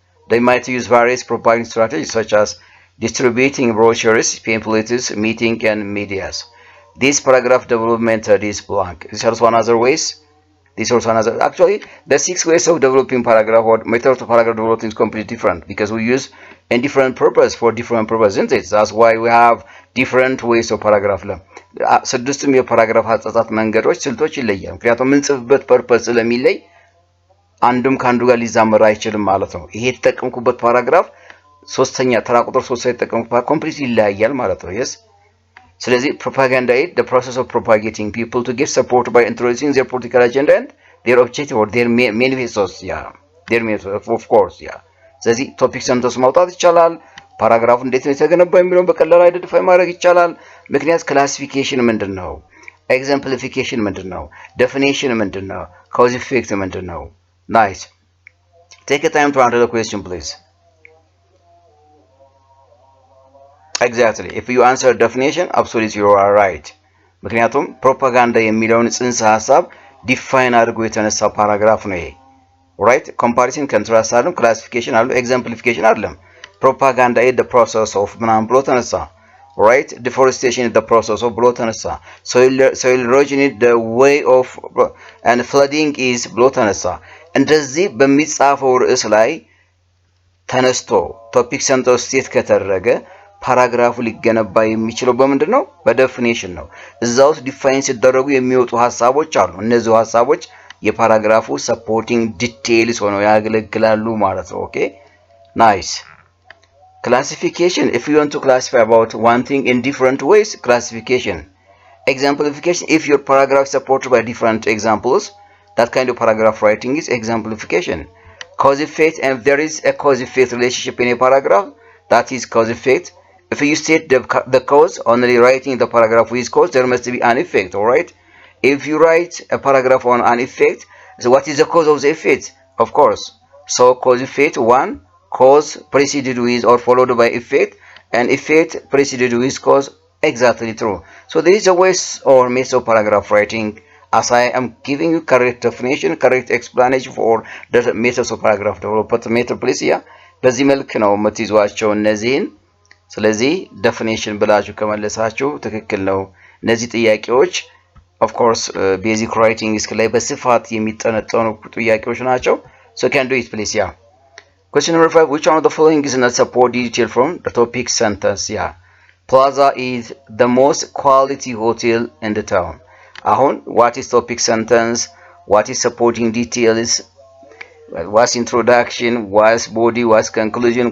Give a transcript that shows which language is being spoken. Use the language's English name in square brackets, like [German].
[English] They might use various propaganda strategies such as distributing brochures, pamphlets, meeting and medias. This paragraph development is blank. This is also another ways. Actually, the 6 ways of developing paragraph or method of paragraph development is completely different because we use a different purpose for different purposes, isn't it? That's why we have different ways of paragraph. [Amharic] ስድስቱም የፓራግራፍ አጻጻፍ መንገዶች ስልቶች ይለያሉ። ምክንያቱም የምንጽፍበት ፐርፐስ ስለሚለይ አንዱም ካንዱ ጋር ሊዛመር አይችልም ማለት ነው። ይሄ የተጠቀምኩበት ፓራግራፍ ሶስተኛ ተራ ቁጥር 3 የተጠቀምኩበት ኮምፕሊት ይለያያል ማለት ነው። yes ስለዚህ [English] propaganda is the process of propagating people to get support by introducing their political agenda and their objective or their manifestos. their manifestos, of course. [Amharic] ስለዚህ ቶፒክ ሰንተስ ማውጣት ይቻላል። ፓራግራፉ እንዴት ነው የተገነባው የሚለውን በቀላሉ አይደንቲፋይ ማድረግ ይቻላል። ምክንያት ክላሲፊኬሽን ምንድነው? ኤግዛምፕሊፊኬሽን ምንድነው? ዴፊኒሽን ምንድነው? ኮዝ ኢፌክት ምንድነው? [English] ናይስ take a time to answer the question please. Exactly. If you answer definition, absolutely you are right. [Amharic] ምክንያቱም ፕሮፓጋንዳ የሚለውን ጽንሰ ሐሳብ ዲፋይን አድርጎ የተነሳ ፓራግራፍ ነው ይሄ። [English] right? Comparison, contrast አለ፣ classification አለ፣ exemplification አለ። Propaganda is the process of [Amharic] ምናምን ብሎ ተነሳ። [English] right? Deforestation is the process of [Amharic] ብሎ ተነሳ። [English] soil erosion is the way of and flooding is [Amharic] ብሎ ተነሳ። እንደዚህ በሚጻፈው ርዕስ ላይ ተነስቶ ቶፒክ ሰንተር ስቴት ከተደረገ ፓራግራፉ ሊገነባ የሚችለው በምንድነው? በዴፊኒሽን ነው። እዛ ውስጥ ዲፋይን ሲደረጉ የሚወጡ ሐሳቦች አሉ። እነዚህ ሐሳቦች የፓራግራፉ ሰፖርቲንግ ዲቴይልስ ሆነው ያገለግላሉ ማለት ነው። ኦኬ ናይስ classification. [English] If you want to classify about one thing in different ways, classification. Exemplification, if your paragraph is supported by different examples, that kind of paragraph writing is exemplification. Cause effect, and if there is a cause effect relationship in a paragraph, that is cause effect. If you state the cause, only writing the paragraph with cause, there must be an effect, alright? If you write a paragraph on an effect, so what is the cause of the effect? Of course. So cause effect 1, cause preceded with or followed by effect, and effect preceded with cause. Exactly true. So there is a way or method of paragraph writing, as I am giving you correct definition, correct explanation for the methods of paragraph development method please here. [Amharic] በዚህ መልክ ነው የምትይዟቸው እነዚህን። ስለዚህ definition ብላችሁ ከመለሳችሁ ትክክል ነው። እነዚህ ጥያቄዎች of course [English] basic writing skill [Amharic] ላይ በስፋት የሚጠነጠኑ ጥያቄዎች ናቸው. [English] So can do it please yeah. Question number 5, which one of the following is not support detail from the topic sentence? Yeah. Plaza is the most quality hotel in the town. Ahon, what is topic sentence? What is supporting details? What's introduction? What's body? What's conclusion?